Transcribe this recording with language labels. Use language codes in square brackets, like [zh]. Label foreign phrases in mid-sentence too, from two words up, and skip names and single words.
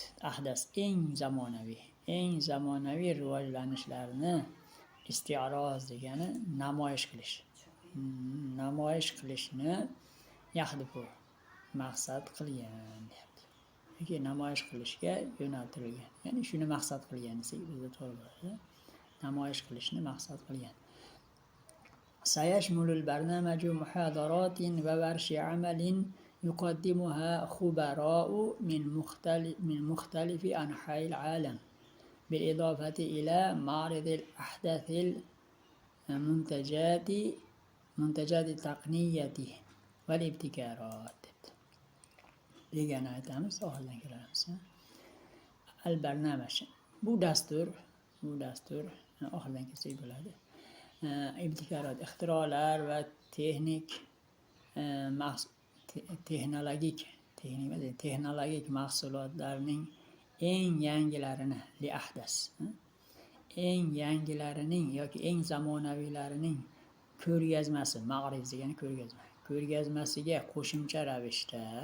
[uz] Ahdas eng zamonaviy rivojlanishlarni isti'roz degani namoyish qilishni yahdifu maqsad qilgan deyapti. Yoki namoyish qilishga yo'naltirilgan. Ya'ni shuni maqsad qilgan desak bizda to'g'ri bo'ladi. Namoyish qilishni maqsad qilgan. [ar] سيشمل البرنامج محاضرات وورش عمل يقدمها خبراء من مختلف أنحاء العالم، بالإضافة إلى معرض الأحدث المنتجات التقنية والابتكارات. [uz] دیگه aytamiz, oxiridan kelamiz. البرنامج bu dastur oxiridan kelsak bo'ladi. İbtikarat, ixtirolar va texnologik mahsulotlarning eng yangilarining yoki eng zamonaviylarining ko'rgazmasi, ma'riz degani ko'rgazmasiga qo'shimcha ravishda